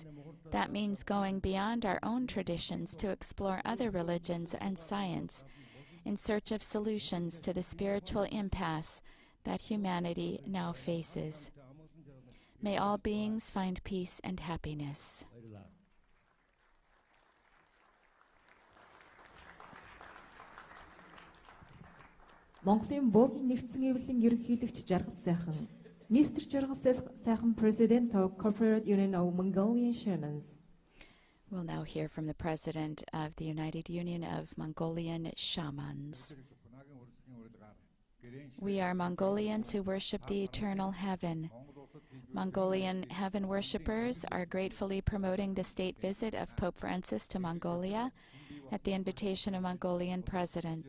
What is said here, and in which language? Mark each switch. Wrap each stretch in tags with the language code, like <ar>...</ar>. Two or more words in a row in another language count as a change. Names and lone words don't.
<en>That means going beyond our own traditions to explore other religions and science in search of solutions to the spiritual impasse that humanity now faces. May all beings find peace and happiness.</en> <mn>Монголын бөөгийн нэгдсэн эвлэлийн ерөнхийлөгч Жаргал сайхан, Mr.</mn> <en>Жаргал сайхан President of Corporate Union of Mongolian Shamans. We'll now hear from the President of the United Union of Mongolian Shamans. We are Mongolians who worship the eternal heaven. Mongolian heaven worshippers are gratefully promoting the state visit of Pope Francis to Mongolia at the invitation of Mongolian President.</en>